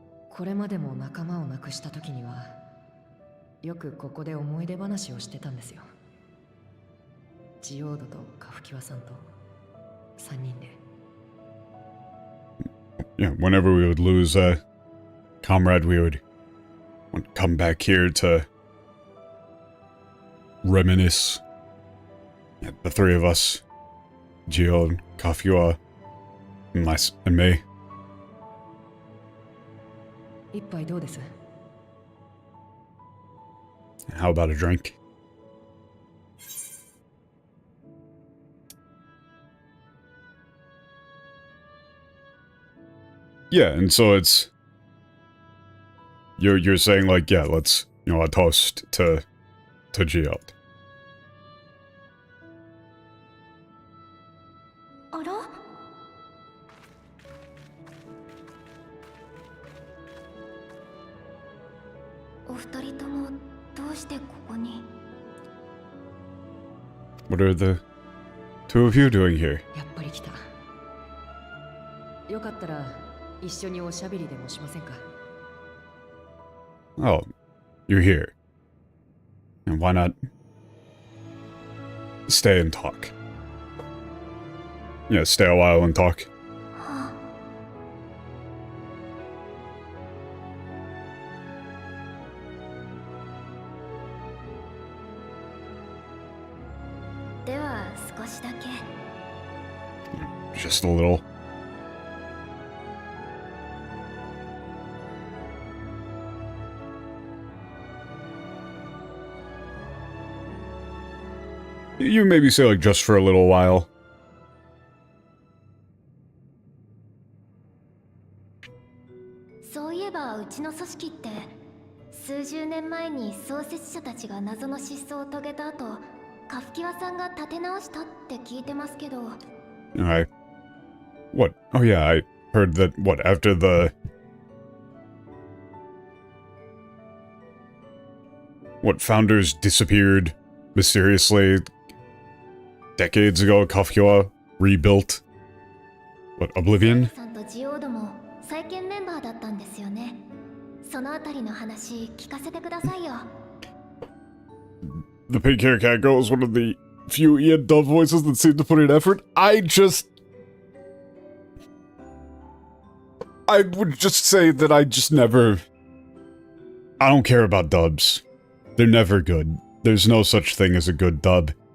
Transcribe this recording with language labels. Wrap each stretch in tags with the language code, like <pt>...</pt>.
<ja>これまでも仲間を亡くした時にはよくここで思い出話をしてたんですよ。ジオードとカフキワさんと3人で。</ja> <en>Yeah, whenever we would lose a comrade, we would come back here to reminisce. Yeah, the three of us, Gio, Kafiwa, and me.</en> <ja>一杯どうです？</ja> <en>How about a drink? Yeah, and so it's you're saying like, yeah, let's, you know, a toast to Geode.</en> <ja>あら？お二人ともどうしてここに？</ja> <en>What are the two of you doing here?</en> <ja>やっぱり来た。よかったら一緒におしゃべりでもしませんか？</ja> <en>Oh, you're here. And why not stay and talk? Yeah, stay a while and talk.</en> <ja>では少しだけ。</ja> <en>Just a little. You maybe say like just for a little while.</en> <ja>そういえばうちの組織って数十年前に創設者たちが謎の失踪を遂げた後、カフキワさんが立て直したって聞いてますけど。</ja> <en>What? Oh yeah, I heard that, what, after the What, founders disappeared mysteriously decades ago, Kafka rebuilt. What, Oblivion?</en> <ja>さんとジオードも再建メンバーだったんですよね。そのあたりの話聞かせてくださいよ。</ja> <en>The pink hair cat girl is one of the few Ian dub voices that seem to put in effort. I would just say that I just never... I don't care about dubs. They're never good. There's no such thing as a good dub.</en>